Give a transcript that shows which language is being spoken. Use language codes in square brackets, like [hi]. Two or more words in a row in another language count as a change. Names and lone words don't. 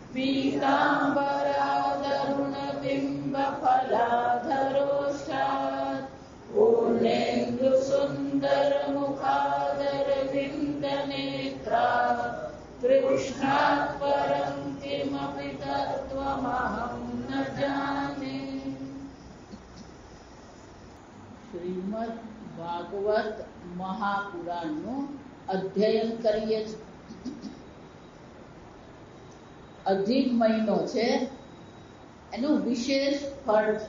[sa] पीताम्बरादरुणबिम्बफलाधरोष्ठात् पूर्णेन्दुसुन्दरमुखादरविन्दनेत्रा कृष्णात् परं किमपि तत्त्वमहं न जाने। [gu] શ્રીમદ ભાગવત મહાપુરાણનું અધ્યયન કરીએ છીએ. અધિક મહિનો છે એનું વિશેષ ફળ છે.